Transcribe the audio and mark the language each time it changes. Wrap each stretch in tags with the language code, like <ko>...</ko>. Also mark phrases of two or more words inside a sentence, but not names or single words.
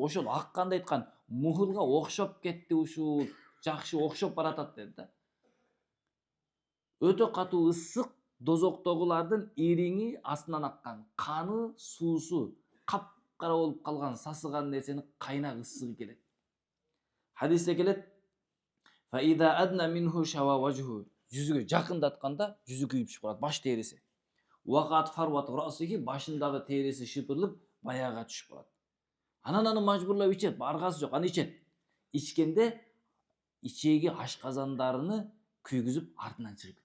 <ky>Ошол акканды айткан, мухулга окшоп кетти ушул, жакшы окшоп баратат деди да. Өтө катуу ысык дозоктогулардын ириңи астынан аккан, каны, суусу капкара болуп калган, сасыган нерсени кайнак ысыгы келет. Хадисте келет:</ky> <ar>"فإذا أدني منه شوى وجهه",</ar> <ky>жүзүгө жакындатканда жүзү күйүп түшүп калат, баш териси.</ky> <ar>ووقعت فروة رأسه,</ar> <ky>башындагы териси шыпырылып, баяга түшүп калат. Анан аны мажбурлап ичет, аргасы жок, аны ичет. Ичкенде ичеги ашказандарыны күйгүзүп артынан чыгып кетет.</ky>